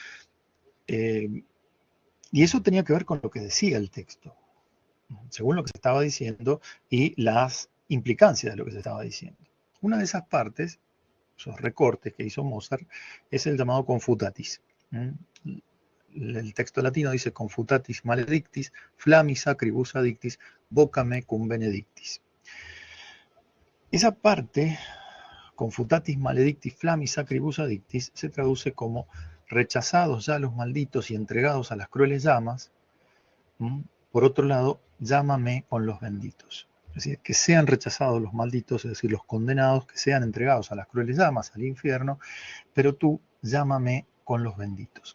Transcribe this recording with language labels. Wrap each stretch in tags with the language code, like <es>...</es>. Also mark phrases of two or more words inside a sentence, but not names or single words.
<es>Y eso tenía que ver con lo que decía el texto, según lo que se estaba diciendo y las implicancias de lo que se estaba diciendo. Una de esas partes, esos recortes que hizo Mozart, es el llamado confutatis. El texto latino dice</es> <la>confutatis maledictis, flammis acribus addictis, vocame cum benedictis.</la> <es>Esa parte,</es> <la>confutatis maledictis, flammis acribus addictis,</la> <es>se traduce como rechazados ya los malditos y entregados a las crueles llamas. Por otro lado, llámame con los benditos. Es decir, que sean rechazados los malditos, es decir, los condenados, que sean entregados a las crueles llamas, al infierno, pero tú llámame con los benditos.</es>